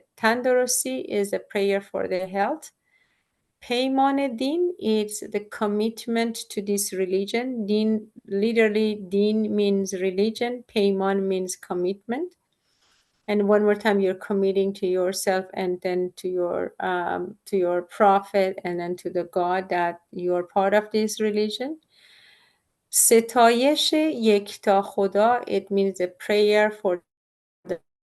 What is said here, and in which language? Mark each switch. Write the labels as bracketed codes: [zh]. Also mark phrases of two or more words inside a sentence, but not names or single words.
[en] Tandarusi is a prayer for the health. [fa] Paymané din [en] is the commitment to this religion. Din, literally, din means religion. Payman means commitment. And one more time, you're committing to yourself and then to your prophet and then to the God that you're part of this religion. [fa] ستایش یکتا خدا, [en] it means a prayer for the